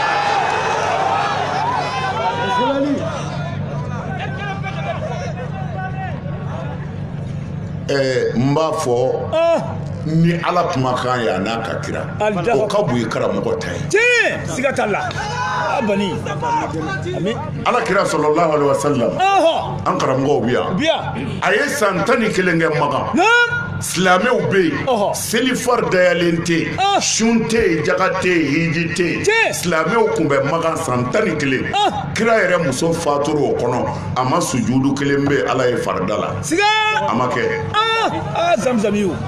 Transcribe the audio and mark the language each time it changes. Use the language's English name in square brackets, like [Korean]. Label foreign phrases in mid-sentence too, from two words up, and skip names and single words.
[Bambara] n b'a fɔ ni ala kumakan y'a n'a ka kira o ka bon i karamɔgɔ ta ye siga t'a la bani ala kira [Arabic] صلى الله عليه وسلم [Bambara] an karamɔgɔw bi yan a ye san 11 kɛ Makan silamɛw bɛ yen selifar dayalen tɛ yen sun tɛ yen jaga tɛ yen hiji tɛ yen silamɛw tun bɛ Makan san 11 kira yɛrɛ muso fatura o kɔnɔ a ma sujudu kelen bɛ ala ye farida la a ma kɛ